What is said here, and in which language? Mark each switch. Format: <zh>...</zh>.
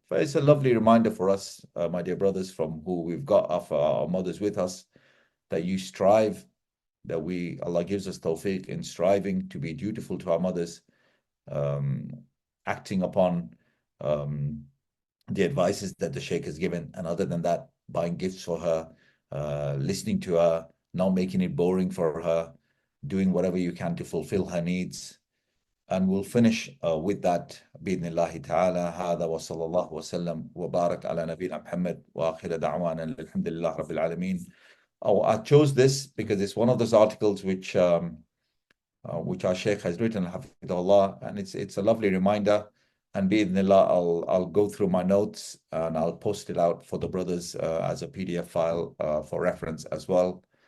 <en>It's a lovely reminder for us, my dear brothers, from who we've got our mothers with us, that you strive, that Allah gives us tawfiq in striving to be dutiful to our mothers, acting upon the advices that the Shaykh has given. And other than that, buying gifts for her, listening to her, not making it boring for her, doing whatever you can to fulfill her needs. And we'll finish with that</en> <ar>بإذن</ar> <en>ta'ala.</en> <ar>هذا وصلى الله وسلم وبارك على نبينا محمد وآخر دعوانا الحمد لله رب العالمين.</ar> <en>Oh, I chose this because it's one of those articles which our Shaykh has written, Hafidhahullah, and it's a lovely reminder. And bi'idhnillah, I'll go through my notes and I'll post it out for the brothers as a PDF file for reference as well.</en>